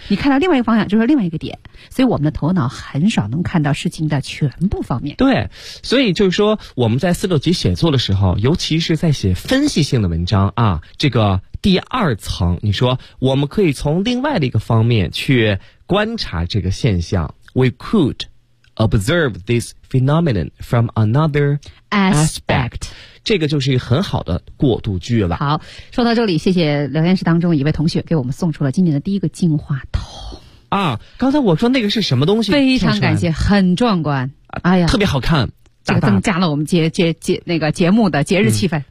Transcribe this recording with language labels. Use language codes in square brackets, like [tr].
[zh] 你看到另外一个方向，就是另外一个点。所以我们的头脑很少能看到事情的全部方面。对，所以就是说我们在四六级写作的时候，尤其是在写分析性的文章啊，这个第二层，你说我们可以从另外的一个方面去观察这个现象。 [en] We could observe this phenomenon from another aspect. [zh] 这个就是一个很好的过渡句了。好，说到这里，谢谢聊天室当中一位同学给我们送出了今年的第一个进化桶啊！刚才我说那个是什么东西？非常感谢，很壮观，哎呀，特别好看，这个增加了我们节目的节日气氛。